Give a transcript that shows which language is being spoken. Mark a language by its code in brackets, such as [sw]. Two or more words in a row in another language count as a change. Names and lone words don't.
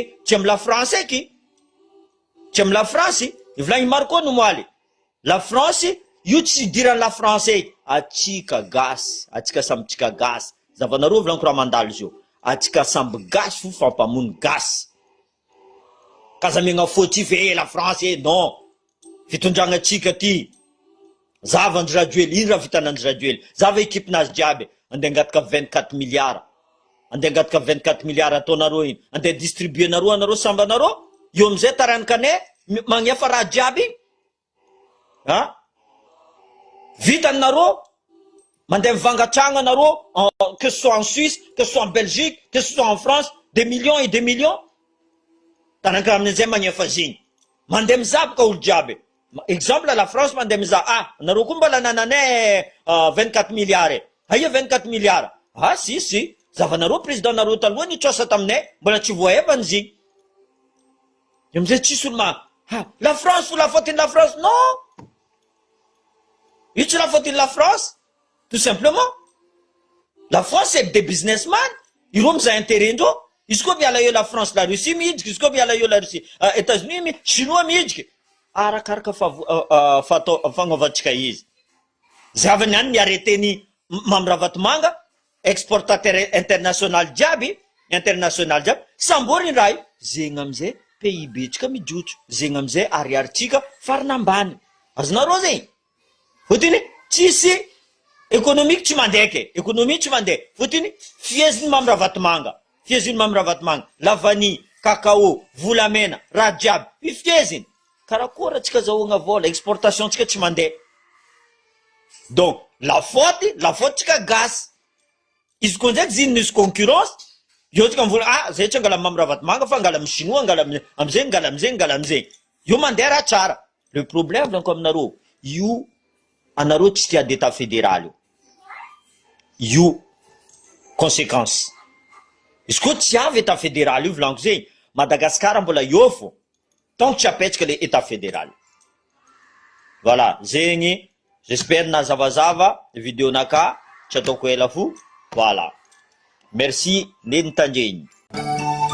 [mg] Tsy amy la France eky. Tsy amy la France. Ivolagny maro koa no moaly. La France, io tsy idiran'ny la France eky. Atsika gasy. Atsika samby tsika gasy. Zavanareo volaniko raha mandalo zio. Atsika samby gasy fo fampamono gasy. Kaza megna fautif la France non. Fitondragna tsika ty. Zava Andry Rajoely, ino raha vitan'Andry Rajoely? Zava équipe nazy jiaby, andeha angataka 24 milliards. Andeha angataka 24 milliards ataonareo iny. Andeha distribuer nareo anareo samby anareo. Io amizay tarankanay magnefa raha jiaby. Vitanareo mandeha mivangatragna anareo, [fr] que ce soit en Suisse, que ce soit en Belgique, que ce soit en France, des millions et des millions. [mg] Taranka amin'izay magnefa ziny. Mandeha mizaboka olo jiaby. Exemple la France mandeha mizaha, nareo koa mbola nananay 24 milliards. Aia 24 milliards. Si. Zavanareo président nareo taloha nitrosa taminay, mbola tsy voaevany ziny. Io amizay tsisy olo la France, [fr] la faute de la France. [mg] Non. Io tsy [fr] la faute de la France. Tout simplement. La France c'est des businessmen. [mg] Ireo mizaha intérêt ndreo. Izy koa miala eo la France, la Russie mihidiky, izy koa miala eo la Russie, États-Unis, Chinois mihidiky. Arakaraka fagnaovantsika izy. Zavany any niarreteny Mamravatomanga, exportateur international jiaby, samboriny raha io. Zegny amizay PIB tsika mijotso, zegny amizay ariaritsika farana ambany. Azonareo zegny. Fotiny tsisy économique tsy mandeha ke, économie tsy mandeha. Fotiny fieziny Mamravatomanga, [fr] la vanille, [mg] cacao, volamena, raha jiaby, fieziny. Karakory atsika zahoagna vola, exportation tsika tsy mandeha. Donc la faute tsika gasy. Izy koa ndraiky ziny nisy concurrence, io tsika mivola zay tsy angala Mamravatomanga fa angala amy chinois, angala amizay. Io mandeha raha tsara. [fr] Le problème [mg] lanko aminareo, io anareo tsy tia [fr] d'état fédéral [mg] io conséquence. Izy koa tsy avy [fr] état fédéral [mg] io volanko zegny, Madagascar mbola io fo. [fr] Tant que [mg] tsy apetsaka [fr] le état fédéral. Voilà, [mg] zegny. J'espère nazavazava vidéo naka, tsy ataoko ela fo. [fr] Voilà. Merci, [mg] neny tandreny.